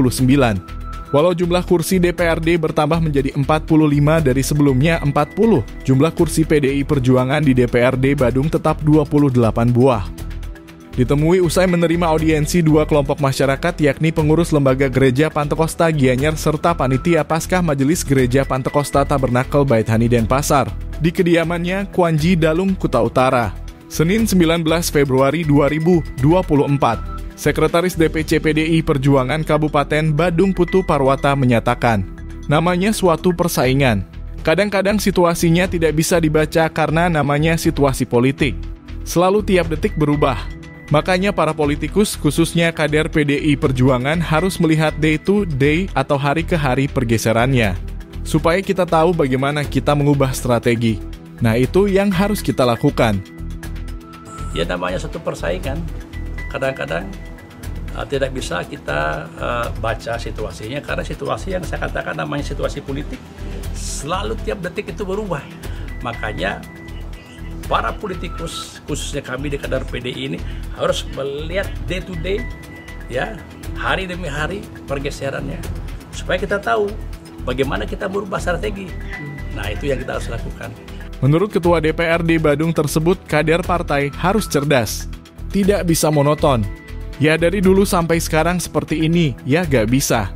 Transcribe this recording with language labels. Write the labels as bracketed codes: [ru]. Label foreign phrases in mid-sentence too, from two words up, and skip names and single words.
[id] Walau jumlah kursi DPRD bertambah menjadi 45 dari sebelumnya 40, jumlah kursi PDI Perjuangan di DPRD Badung tetap 28 buah. Ditemui usai menerima audiensi 2 kelompok masyarakat yakni pengurus Lembaga Gereja Pantekosta Gianyar serta panitia Paskah Majelis Gereja Pantekosta Tabernakel Bait Hani Denpasar di kediamannya Kuanji Dalung, Kuta Utara, Senin 19 Februari 2024. Sekretaris DPC PDI Perjuangan Kabupaten Badung Putu Parwata menyatakan, namanya suatu persaingan. Kadang-kadang situasinya tidak bisa dibaca karena namanya situasi politik. Selalu tiap detik berubah. Makanya para politikus, khususnya kader PDI Perjuangan harus melihat [en] day to day [id] atau hari ke hari pergeserannya. Supaya kita tahu bagaimana kita mengubah strategi. Nah itu yang harus kita lakukan. Ya namanya satu persaingan. Kadang-kadang tidak bisa kita baca situasinya. Karena situasi yang saya katakan namanya situasi politik. Selalu tiap detik itu berubah. Makanya para politikus, khususnya kami di kader PDI ini harus melihat [en] day to day, [id] ya, hari demi hari pergeserannya, supaya kita tahu bagaimana kita berubah strategi. Nah itu yang kita harus lakukan. Menurut Ketua DPRD Badung tersebut, kader partai harus cerdas, tidak bisa monoton. Ya dari dulu sampai sekarang seperti ini, ya gak bisa.